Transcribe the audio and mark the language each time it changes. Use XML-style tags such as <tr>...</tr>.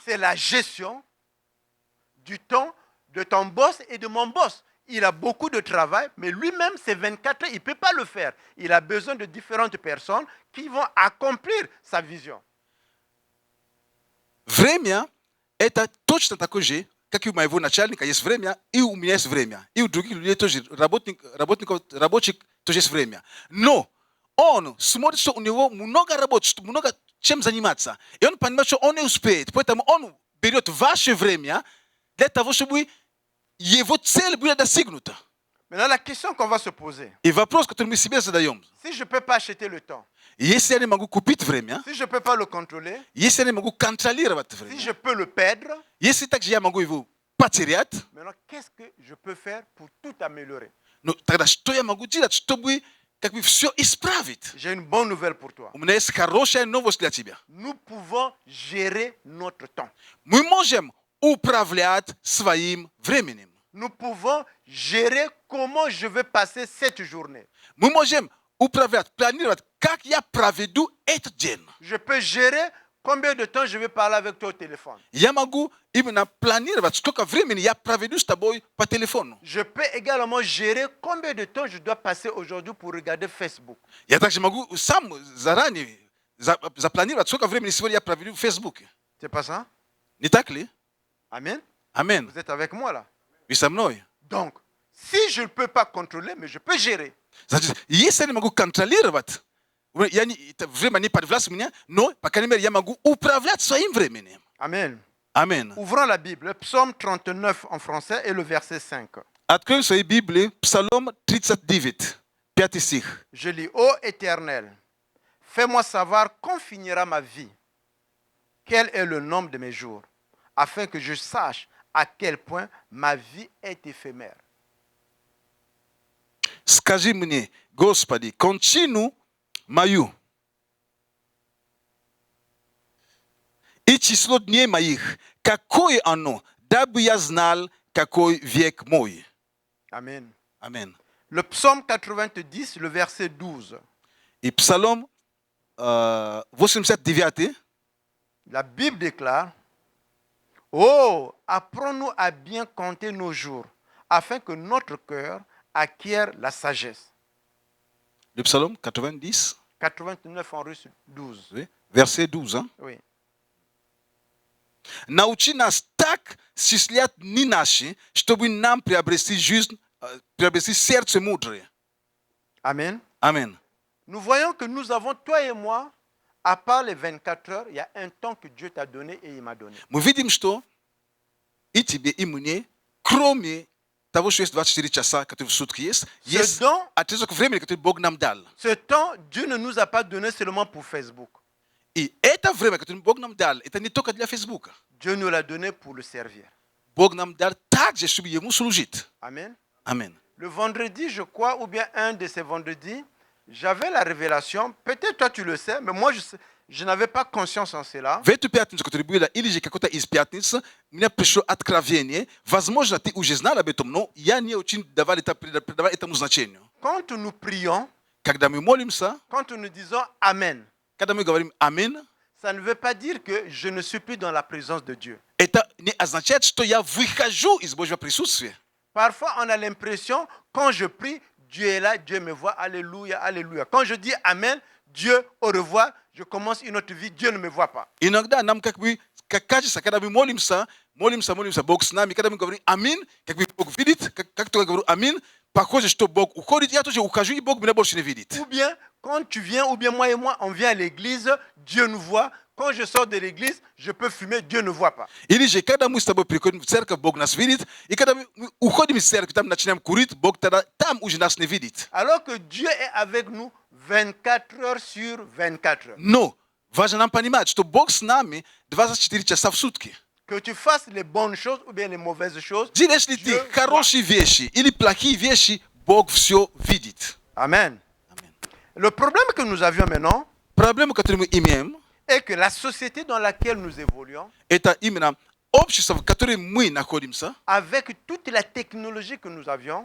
<fr>c'est la gestion du temps de ton boss et de mon boss. Il a beaucoup de travail, mais lui-même, c'est 24 heures, il ne peut pas le faire. Il a besoin de différentes personnes qui vont accomplir sa vision.</fr> <ru>время – это точно такое же, как и у моего начальника есть время, и у меня есть время. И у других людей тоже, рабочих тоже есть время. Но он смотрит, что у него много работы, что много чем заниматься. И он понимает, что он не успеет. Поэтому он берет ваше время для того, чтобы его цель была достигнута.</ru> <fr>Maintenant, la question qu'on va se poser,</fr> <ru>И вопрос, который мы себе задаем.</ru> <fr>si je ne peux pas acheter le temps,</fr> <ru>Если я не могу купить время,</ru> <fr>si je ne peux pas le contrôler,</fr> <ru>если я не могу контролировать</ru> <fr>si</fr> <ru>время,</ru> <fr>je peux le perdre,</fr> <ru>если также я могу его потерять,</ru> <fr>maintenant, qu'est-ce que je peux faire pour tout améliorer?</fr> <ru>ну тогда что я могу делать, чтобы как бы все исправить?</ru> <fr>J'ai une bonne nouvelle pour toi.</fr> <ru>У меня есть хорошая новость для тебя.</ru> <fr>Nous pouvons gérer notre temps.</fr> <ru>Мы можем управлять своим временем.</ru> <fr>Nous pouvons gérer comment je vais passer cette journée.</fr> <ru>Мы можем управлять, планировать, как я проведу этот день.</ru> <fr>Je peux gérer combien de temps je vais parler avec toi au téléphone.</fr> <ru>Я могу именно планировать, сколько времени я проведу с тобой по телефону.</ru> <fr>Je peux également gérer combien de temps je dois passer aujourd'hui pour regarder Facebook.</fr> <ru>Я также могу сам заранее запланировать, сколько времени сегодня я проведу в Фейсбуке.</ru> <fr>C'est pas ça?</fr> <ru>Не так ли?</ru> <fr>Amen.</fr> <ru>Амин.</ru> <fr>Vous êtes avec moi là.</fr> <ru>Вы со мной?</ru> <fr>Donc, si je ne peux pas contrôler, mais je peux gérer.</fr> <ru>Значит, если я не могу контролировать, это время не подвластно мне, но, по крайней мере, я могу управлять своим временем.</ru> <fr>Amen.</fr> <ru>Амин.</ru> <fr>Ouvrons la Bible, Psaume 39 en français et le verset 5.</fr> <ru>Откроем свои Библии, Псалом 39, 5 стих.</ru> <fr>Je lis, Ô Éternel, fais-moi savoir quand finira ma vie, quel est le nombre de mes jours, afin que je sache à quel point ma vie est éphémère.</fr> <ru>Скажи мне, Господи, кончину мою и число дней моих, какое оно, дабы я знал, какой век мой.</ru> <fr>Amen.</fr> <ru>Амин.</ru> <fr>Le psaume 90, le verset 12.</fr> <ru>И Псалом 89,</ru> <fr>La Bible déclare, Oh, apprends-nous à bien compter nos jours, afin que notre cœur acquiert la sagesse. le Psалом 90, 89 en russe, 12. oui, verset 12. Hein? Oui.</fr> <ru>Научи нас так счислять дни наши, чтобы нам приобрести жизнь, приобрести сердце мудрое.</ru> <fr>Amen.</fr> <ru>Амин.</ru> <fr>Nous voyons que nous avons, toi et moi, à part les 24 heures, il y a un temps que Dieu t'a donné et il m'a donné.</fr> <ru>Мы видим, что и тебе, и мне, кроме того, что есть 24 часа, которые в сутки есть, есть don- отрезок времени, который Бог нам дал.</ru> <fr>Ce temps, Dieu ne nous a pas donné seulement pour Facebook.</fr> <ru>И это время, которое Бог нам дал, это не только для Фейсбука.</ru> <fr>Dieu nous l'a donné pour le servir.</fr> <ru>Бог нам дал также, чтобы Ему служить.</ru> <fr>Amen.</fr> <ru>Амин.</ru> <fr>Le vendredi, je crois, ou bien un de ces vendredis, j'avais la révélation. Peut-être toi tu le sais, mais moi je n'avais pas conscience en cela.</fr> <ru>В эту пятницу, которая была, или же какой-то из пятниц, мне пришло откровение. Возможно, ты уже знал об этом, но я не очень придавал этому значению.</ru> <fr>Quand nous prions,</fr> <ru>Когда мы молимся,</ru> <fr>quand nous disons Amen,</fr> <ru>когда мы говорим «Амин»,</ru> <fr>ça ne veut pas dire que je ne suis plus dans la présence de Dieu.</fr> <ru>это не означает, что я выхожу из Божьего присутствия.</ru> <fr>Parfois, on a l'impression, quand je prie, Dieu est là, Dieu me voit, alléluia, alléluia. Quand je dis Amen, Dieu, au revoir, je commence une autre vie, Dieu ne me voit pas.</fr> <ru>Иногда нам как бы кажется, когда мы молимся, Бог с нами, когда мы говорим «Амин», как бы Бог видит, как только я говорю «Амин», похоже, что Бог уходит, я тоже ухожу, и Бог меня больше не видит.</ru> <fr>Ou bien, quand tu viens, ou bien moi et moi, on vient à l'église, Dieu nous voit. Quand je sors de l'église, je peux fumer, Dieu ne voit pas.</fr> <ru>Или же, когда мы с тобой приходим в церковь, Бог нас видит, и когда мы уходим из церкви, там начинаем курить, Бог тогда там уже нас не видит.</ru> <fr>Alors que Dieu est avec nous 24 heures sur 24 heures.</fr> <ru>Но важно нам понимать, что Бог с нами 24 часа в сутки.</ru> <fr>Que tu fasses les bonnes choses ou bien les mauvaises choses.</fr> <ru>Ди если ты</ru> <fr>Dieu</fr> <ru>хорошие вещи или плохие вещи, Бог все видит.</ru> <fr>Amen. Amen. Le problème que nous avions maintenant</fr> <ru>Проблема, которую мы имеем,</ru> <fr>est que la société dans laquelle nous évoluons,</fr> <ru>это именно общество, в котором мы находимся,</ru> <fr>avec toute la technologie que nous avions,</fr>